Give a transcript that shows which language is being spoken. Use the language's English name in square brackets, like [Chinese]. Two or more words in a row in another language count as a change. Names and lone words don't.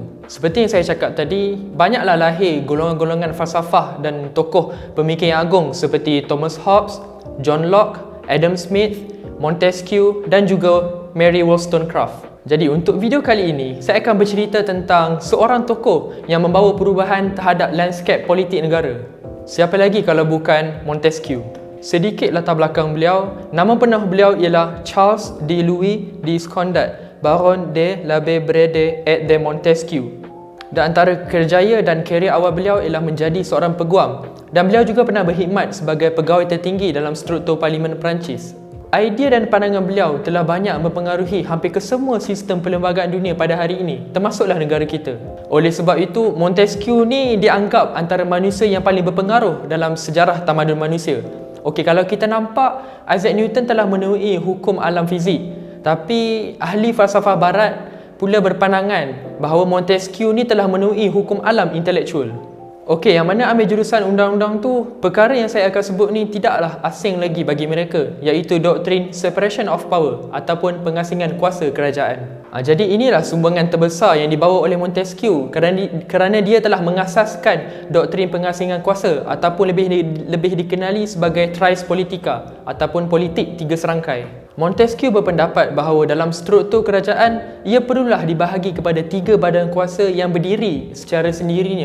[Malay] Seperti yang saya cakap tadi, banyaklah lahir golongan-golongan falsafah dan tokoh pemikir yang agung seperti Thomas Hobbes, John Locke, Adam Smith, Montesquieu dan juga Mary Wollstonecraft. Jadi untuk video kali ini, saya akan bercerita tentang seorang tokoh yang membawa perubahan terhadap lanskap politik negara. Siapa lagi kalau bukan Montesquieu? Sedikit latar belakang beliau. Nama penuh beliau ialah Charles de Louis de Scondat, Baron de l'Abbaye Brede et de Montesquieu. Dan antara kerjaya dan karier awal beliau ialah menjadi seorang peguam. Dan beliau juga pernah berkhidmat sebagai pegawai tertinggi dalam struktur Parlimen Perancis. Idea dan pandangan beliau telah banyak mempengaruhi hampir ke semua sistem perlembagaan dunia pada hari ini, termasuklah negara kita. Oleh sebab itu, Montesquieu ni dianggap antara manusia yang paling berpengaruh dalam sejarah tamadun manusia. Okey, kalau kita nampak Isaac Newton telah menemui hukum alam fizik, tapi ahli falsafah barat pula berpandangan bahawa Montesquieu ni telah menemui hukum alam intelektual. Okey, yang mana ambil jurusan undang-undang tu, perkara yang saya akan sebut ni tidaklah asing lagi bagi mereka, iaitu doktrin [English] separation of power [Malay] ataupun pengasingan kuasa kerajaan. Jadi inilah sumbangan terbesar yang dibawa oleh Montesquieu kerana dia telah mengasaskan doktrin pengasingan kuasa ataupun lebih dikenali sebagai Tres Politica ataupun politik tiga serangkai. Montesquieu berpendapat bahawa dalam struktur kerajaan, ia perlulah dibahagi kepada tiga badan kuasa yang berdiri secara sendirinya.